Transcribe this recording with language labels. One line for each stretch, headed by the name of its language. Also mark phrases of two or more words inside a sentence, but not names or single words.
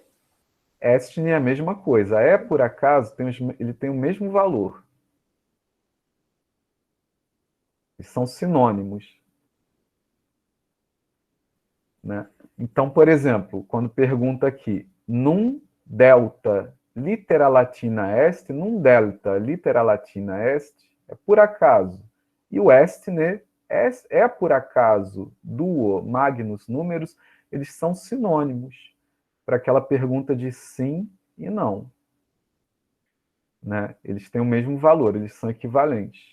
Portuguese: Estine é a mesma coisa. É por acaso, ele tem o mesmo valor. Eles são sinônimos. Né? Então, por exemplo, quando pergunta aqui,
Latin: num delta litera latina est, num delta litera latina est,
Portuguese: é por acaso. E o estne é por acaso,
Latin: duo, magnus,
Portuguese: números, eles são sinônimos para aquela pergunta de sim e não. Né? Eles têm o mesmo valor, eles são equivalentes.